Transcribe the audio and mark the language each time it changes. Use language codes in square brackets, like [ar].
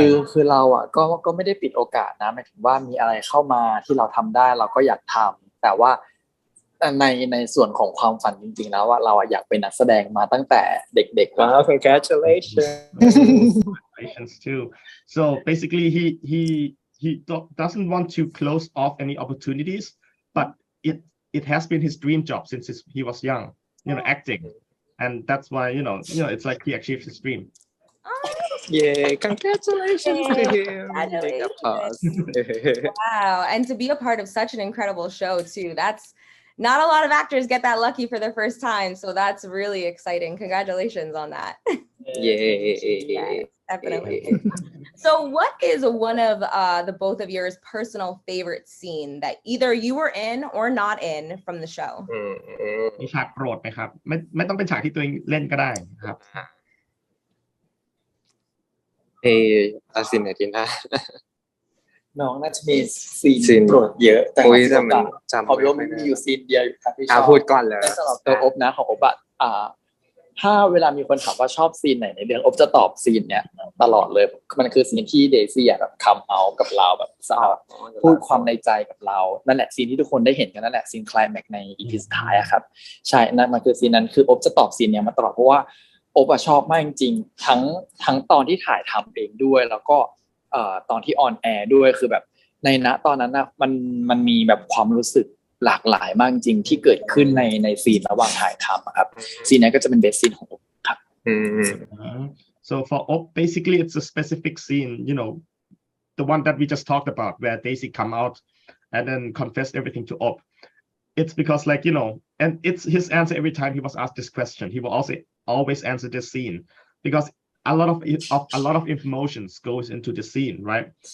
[th] คือเราอ่ะก็ไม่ได้ปิดโอกาสนะหมายถึงว่ามีอะไรเข้ามาที่เราทำได้เราก็อยากทำแต่ว่าในส่วนของความฝันจริงๆแล้วว่าเราอยากเป็นนักแสดงมาตั้งแต่เด็กๆ [en] Wow, congratulations. Congratulations too. So basically he doesn't want to close off any opportunities, but it has been his dream job since he was young, acting, and that's why it's like he achieved his dream. Yay, congratulations to him. Big applause. Wow, and to be a part of such an incredible show too. That's not a lot of actors get that lucky for their first time, so that's really exciting. Congratulations on that. Yay. Yes, definitely. So what is one of the both of yours personal favorite scene that either you were in or not in from the show? [th] มีฉากโปรดไหมครับไม่ต้องเป็นฉากที่ตัวเองเล่นก็ได้ครับ อาซินไหนดีนะ น้องน่าจะมีซีนโปรดเยอะแต่มันจำไม่ได้มีอยู่ซีนเดียวอยู่ครับที่ชอบ พูดก่อนเลย สำหรับตัวอบนะของอบถ้าเวลามีคนถามว่าชอบซีนไหนในเรื่องอบจะตอบซีนเนี้ยตลอดเลยมันคือซีนที่เดซี่แบบคัมเอากับเราแบบพูดความในใจกับเรานั่นแหละซีนที่ทุกคนได้เห็นกันนั่นแหละซีนไคลแม็กซ์ใน EP สุดท้ายอะครับใช่นั่นมันคือซีนนั้นคืออบจะตอบซีนเนี้ยมาตลอดเพราะว่าอบชอบมากจริงๆทั้งตอนที่ถ่ายทำเองด้วยแล้วก็ ตอนที่ออนแอร์ด้วยคือแบบในณตอนนั้นนะมันมีแบบความรู้สึกหลากหลายมากจริงที่เกิดขึ้นในซีนระหว่างถ่ายทำครับซีนนั้นก็จะเป็นเบสซีนของอบครับ [en] So for Opp, basically it's a specific scene, the one that we just talked about where Daisy come out and then confessed everything to Opp. It's because and it's his answer every time he was asked this question. He will also always answer this scene because a lot of emotions goes into the scene, right?